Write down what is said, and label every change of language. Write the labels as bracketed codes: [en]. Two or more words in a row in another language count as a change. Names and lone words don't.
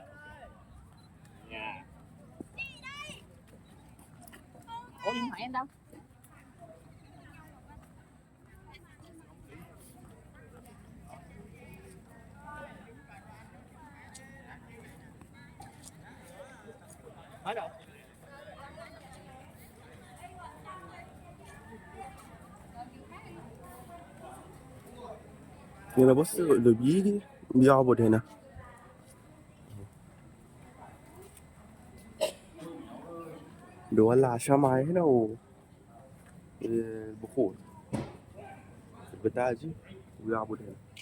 [vi] Nha. Ủa điện thoại em đâu? Ở đâu? [ar] هنا بص اللي بيجي بيعبد هنا. بيولع شمعة هنا والبخور البتاعة دي ويعبد هنا.